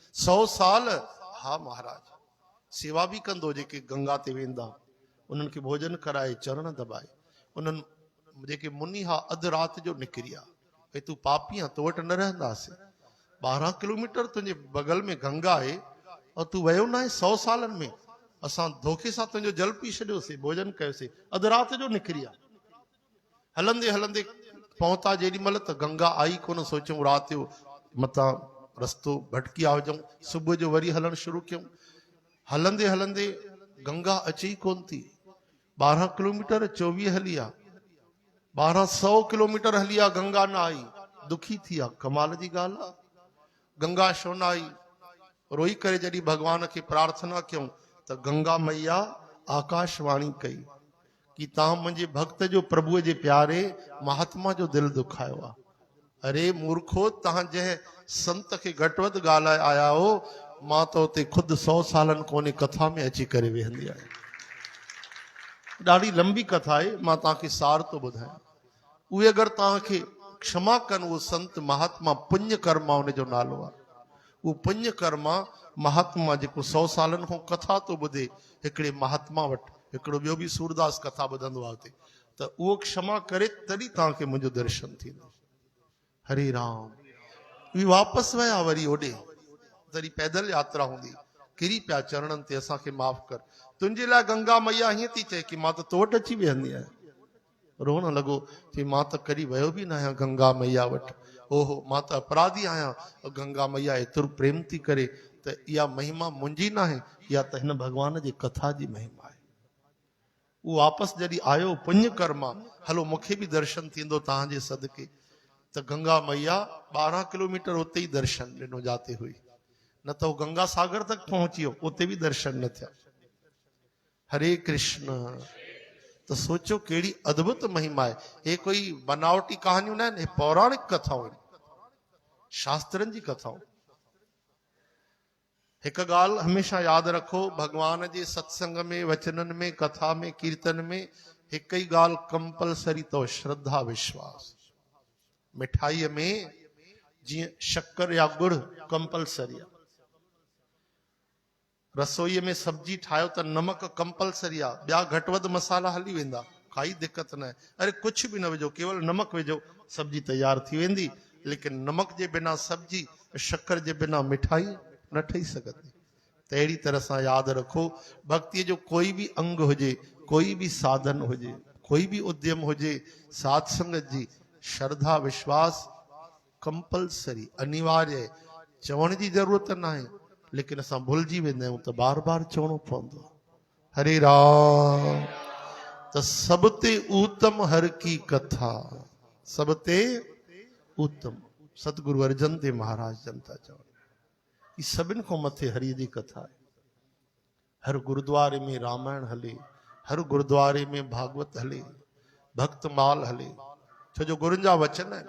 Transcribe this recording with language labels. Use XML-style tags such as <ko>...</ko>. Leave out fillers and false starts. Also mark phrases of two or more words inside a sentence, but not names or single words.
<sd>100 साल। हा महाराज। सेवा भी कंदो, जेके गंगा ते वेंदा उन्हनि खे भोजन कराए, चरण दबाए। उन्हनि जेके मुनि हा अधु राति जो निकिरी आहे, भई तूं पापी आहे, तो वटि न रहंदासीं। 12 किलोमीटर तुंहिंजे बगल में गंगा आहे और तूं वियो न आहे 100 सालनि में। असां धोखे सां तुंहिंजो जल पी छॾियोसीं, भोजन कयोसीं, अधु राति जो निकिरी आहे। हलंदे हलंदे पहुता जेॾी महिल त गंगा आई कोन। सोचूं राति जो मतां रस्तो भटकी आ हुजऊं, सुबुह जो वरी हलणु शुरू कयूं। हलंदे हलंदे गंगा अचे ई कोन थी। 12 किलोमीटर 24 हली आ, 1200 किलोमीटर हली आ, गंगा न आई। दुखी थी आ, कमाल जी ॻाल्हि आ, गंगा छो न आई। रोई करे जॾहिं भगवान खे प्रार्थना कयूं त गंगा मैया आकाशवाणी कई कि तव्हां मुंहिंजे भक्त जो, प्रभुअ जे प्यारे महात्मा जो दिल दुखायो आ। अरे मूर्खो, तव्हां जंहिं संत खे घटि वधि ॻाल्हाए आया हो, मां त उते खुदि 100 सालनि कोन्हे कथा में अची करे वेहंदी आहियां। ॾाढी लंबी कथा आहे, मां तव्हांखे सार थो ॿुधायां। उहे अगरि तव्हांखे क्षमा कनि, उहो संत महात्मा पुण्य कर्मा उनजो नालो आहे। उहो पुण्य कर्मा महात्मा जेको 100 सालनि खां कथा थो ॿुधे हिकिड़े महात्मा वटि, हिकिड़ो ॿियो बि सूरदास कथा ॿुधंदो आहे हुते, त उहो क्षमा करे तॾहिं तव्हांखे मुंहिंजो दर्शन थींदो। हरे राम। उहे वापसि विया वरी होॾे, तॾहिं पैदल यात्रा हूंदी, किरी पिया चरणनि ते, असांखे माफ़ कर, तुंहिंजे लाइ गंगा मैया हीअं थी चए कि मां त तो वटि अची वेहंदी आहियां। रोअण लॻो कि मां त कॾहिं वियो बि न आहियां गंगा मैया वटि। ओहो, मां त अपराधी आहियां, गंगा मैया एतिरो प्रेम थी करे, त इहा महिमा मुंहिंजी न आहे, इहा त हिन भगवान जी कथा जी महिमा आहे। उहो वापसि जॾहिं आयो पुण्य कर्मा, हलो मूंखे बि दर्शन थींदो तव्हांजे सदके, त गंगा मैया 12 किलोमीटर उते ई दर्शन ॾिनो जाते हुई, न त उहो गंगा सागर तक पहुची वियो, उते बि दर्शन न थिया। हरे कृष्ण। तो सोचो केड़ी अद्भुत महिमा है। ये कोई बनावटी कहानियों न आहिनि, पौराणिक कथाऊं आहिनि, शास्त्रनि जी कथाऊं। हिकु ॻाल्हि हमेशा यादि रखो, भगवान जे सत्संग में, वचननि में, कथा में, कीर्तन में हिकु ई ॻाल्हि कंपलसरी अथव, श्रद्धा विश्वास। मिठाईअ में जीअं शक्कर या गुड़ कंपलसरी आहे, रसोईअ में सब्जी ठाहियो त नमक कंपलसरी आहे, ॿिया घटि वधि मसाला हली वेंदा, काई दिक़त न आहे। अरे कुझु बि न विझो, केवल नमक विझो, सब्जी तैयार थी वेंदी। लेकिन नमक जे बिना सब्जी, शक्कर जे बिना मिठाई न ठही सघंदी। त अहिड़ी तरह सां यादि रखो, भक्तीअ जो कोई बि अंग हुजे, कोई बि साधन हुजे, कोई बि उद्यम हुजे, साध संगत जी श्रद्धा विश्वास कंपलसरी, अनिवार्य। चवण जी ज़रूरत न आहे, लेकिन असां भुलिजी वेंदा आहियूं त बार बार चवणो पवंदो। हरे राम। त</sd> <pa>सब ते उत्तम हर की कथा, सब ते उत्तम।</pa> <sd>सतगुरु अर्जन देव महाराज जन था चवनि, ई सभिनि खां मथे हरि जी कथा आहे। हर गुरुद्वारे में रामायण हले, हर गुरुद्वारे में भागवत हले, भक्त माल हले, छो जो गुरुनि जा वचन आहिनि।</sd>